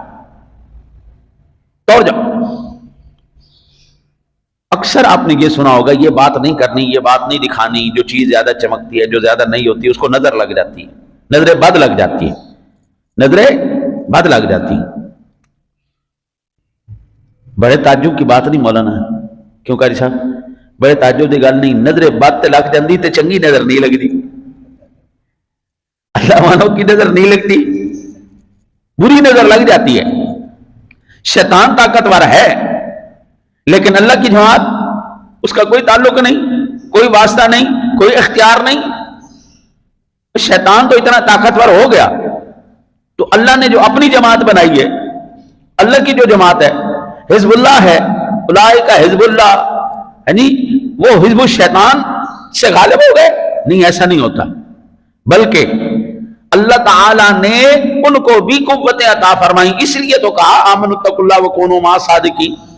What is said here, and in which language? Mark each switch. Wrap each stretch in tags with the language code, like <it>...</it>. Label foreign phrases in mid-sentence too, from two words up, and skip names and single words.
<ur>اکثر آپ نے یہ سنا ہوگا یہ بات نہیں کرنی، یہ بات نہیں دکھانی، جو چیز زیادہ چمکتی ہے جو زیادہ نہیں ہوتی اس کو نظر لگ جاتی ہے، نظر بد لگ جاتی ہے، نظریں بد لگ جاتی. بڑے تعجب کی بات نہیں مولانا، کیوں قاری صاحب؟</ur> <pa>بڑے تعجب کی گل نہیں، نظر بد تے لگ جاندی تے چنگی نظر نہیں لگتی.</pa> <ur>اللہ والوں کی نظر نہیں لگتی، بری نظر لگ جاتی ہے. شیطان طاقتور ہے لیکن اللہ کی جماعت اس کا کوئی تعلق نہیں، کوئی واسطہ نہیں، کوئی اختیار نہیں. شیطان تو اتنا طاقتور ہو گیا تو اللہ نے جو اپنی جماعت بنائی ہے، اللہ کی جو جماعت ہے</ur> <ar>حزب اللہ</ar> <ur>ہے،</ur> <ar>اولئک حزب اللہ،</ar> <ur>یعنی وہ</ur> <ar>حزب الشیطان</ar> <ur>سے غالب ہو گئے. نہیں، ایسا نہیں ہوتا، بلکہ اللہ تعالیٰ نے ان کو بھی قوتیں عطا فرمائی. اس لیے تو کہا</ur> <ar>آمنوا اتقوا اللہ وکونوا مع الصادقین.</ar>